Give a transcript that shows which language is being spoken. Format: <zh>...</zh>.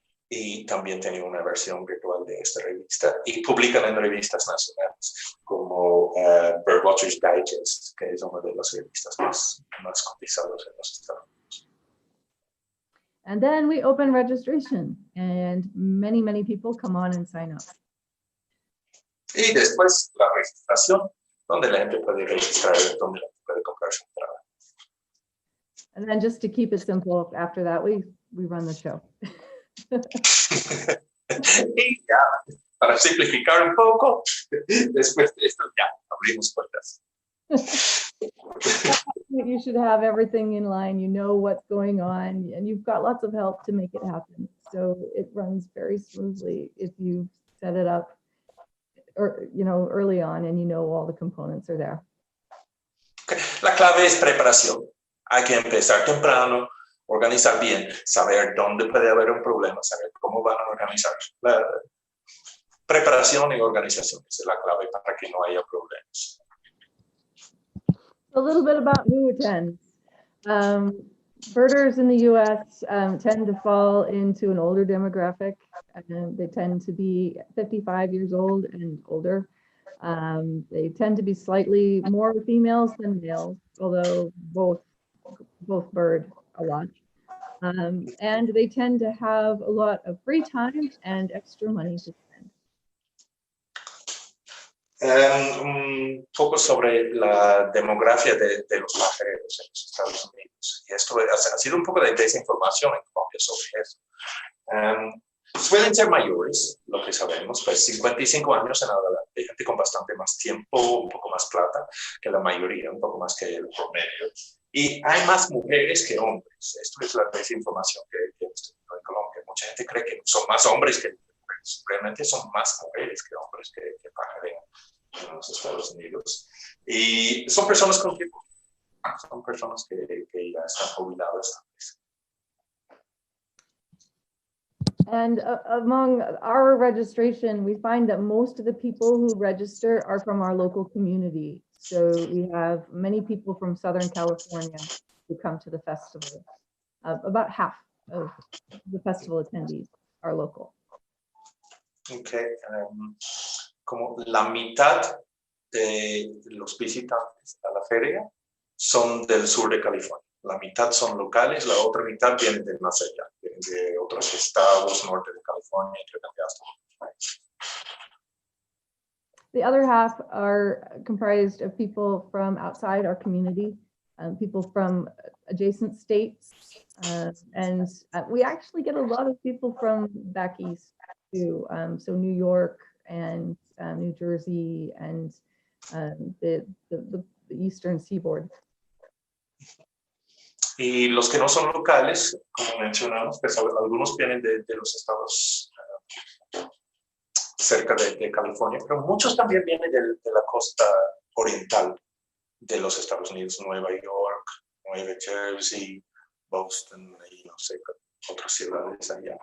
<es>Y también tienen una versión virtual de esta revista y publican en revistas nacionales como Birdwatchers Digest, que es una de las revistas más cotizadas en los Estados Unidos.</es> <en>And then we open registration and many people come on and sign up.</en> <es>Y después la registración, donde la gente puede registrar, donde la gente puede comprar su entrada.</es> <en>And then just to keep it simple, after that, we run the show.</en> <es>Y ya, para simplificar un poco, después de esto ya abrimos puertas.</es> <en>You should have everything in line, you know what's going on, and you've got lots of help to make it happen. So it runs very smoothly if you set it up or early on and you know all the components are there. Okay.</en> <es>La clave es preparación. Hay que empezar temprano, organizar bien, saber dónde puede haber un problema, saber cómo van a organizar. La preparación y organización es la clave para que no haya problemas.</es> <en>A little bit about who attends. Birders in the U.S. Tend to fall into an older demographic. They tend to be 55 years old and older. They tend to be slightly more females than males, although both bird a lot. And they tend to have a lot of free time and extra money to spend.</en> <es>Un poco sobre la demografía de los pajareros en los Estados Unidos. Y esto ha sido un poco de desinformación en Colombia sobre eso. Suelen ser mayores, lo que sabemos, pues 55 años en adelante, gente con bastante más tiempo, un poco más plata que la mayoría, un poco más que el promedio. Y hay más mujeres que hombres. Esto es la desinformación que hemos tenido en Colombia. Mucha gente cree que son más hombres que mujeres. Realmente son más mujeres que hombres que pajarean en los Estados Unidos. Y son personas con tiempo. Son personas que ya están jubiladas antes.</es> <en>And among our registration, we find that most of the people who register are from our local community. So we have many people from Southern California who come to the festival. About half of the festival attendees are local. Okay.</en> <es>Como la mitad de los visitantes a la feria son del sur de California. La mitad son locales, la otra mitad viene de más allá, vienen de otros estados, norte de California, entre hasta otros países.</es> <en>The other half are comprised of people from outside our community, people from adjacent states, and we actually get a lot of people from back east too. So New York and New Jersey and the eastern seaboard.</en> <es>Y los que no son locales, como mencionamos, pues algunos vienen de los estados cerca de California, pero muchos también vienen de la costa oriental de los Estados Unidos, Nueva York, Nueva Jersey, Boston y no sé, otras ciudades allá.</es>